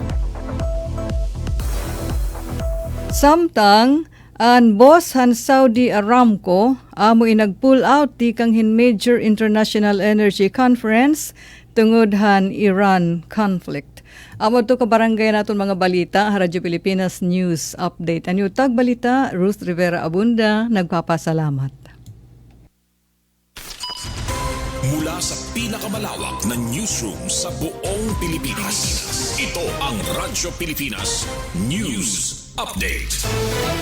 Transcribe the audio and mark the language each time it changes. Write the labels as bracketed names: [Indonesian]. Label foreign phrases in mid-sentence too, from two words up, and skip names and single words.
[Waray] Samtang ang boss han Saudi Aramco amo nag-pull out ti kang hin [English] major international energy conference [Waray] tungod han Iran conflict. Amo to ka barangay naton mga balita, Radyo Pilipinas News Update. Anyo tag balita, Ruth Rivera Abunda, nagpapasalamat. [Filipino] Mula sa pinakamalawak na newsroom sa buong Pilipinas, ito ang Radyo Pilipinas News Update.